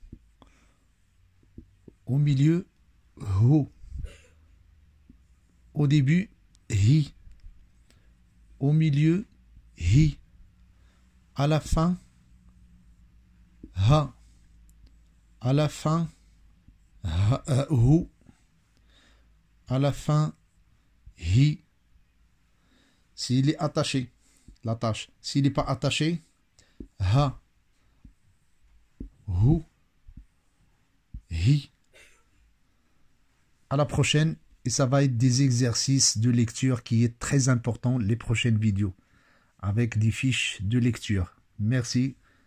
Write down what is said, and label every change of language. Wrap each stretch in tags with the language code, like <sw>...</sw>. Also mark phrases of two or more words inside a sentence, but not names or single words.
<fr>au milieu hu, au début hi, au milieu hi, à la fin ha, à la fin hu, à la fin hi. S'il est attaché, l'attache. S'il n'est pas attaché, ha, hu, hi. À la prochaine, et ça va être des exercices de lecture qui est très important les prochaines vidéos avec des fiches de lecture. Merci.</fr>